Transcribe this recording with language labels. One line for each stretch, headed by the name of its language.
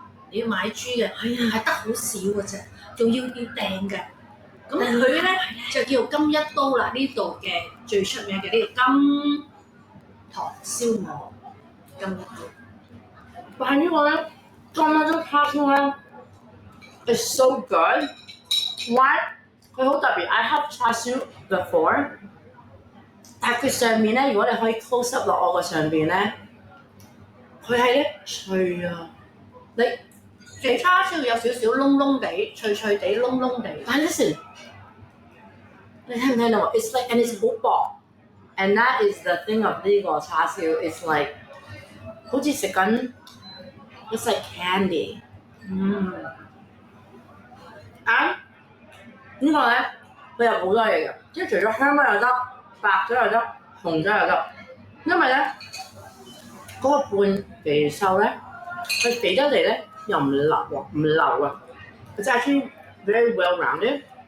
Cantonese: 你要買豬嘅，係得好少嘅啫，仲要訂嘅。咁佢咧就叫金一刀啦，呢度嘅最出名嘅呢個金堂燒鵝，金一刀。但係呢個咧，金一刀叉燒咧
English: is so good。 Why？
Cantonese: 佢好特別 ，
English: I have
Cantonese: 叉燒 before。但係佢上面咧，如果你可以 close up 落我個上邊咧，佢係咧脆啊！你其叉燒有少少燶燶地、脆脆地、燶燶地。
English: 但係 listen，你聽唔聽到？It's like and it's 好薄 ，and that is the thing of 呢個叉燒 ，it's like
Cantonese: 好似食緊
English: ，it's like candy。
Cantonese: 呢個咧佢有好多嘢嘅，即係除咗香乜又得。白咗又得，紅咗又得，因為咧嗰個半肥瘦咧，佢肥得嚟咧又唔流喎，唔流啊，佢真係
English: actually very well rounded。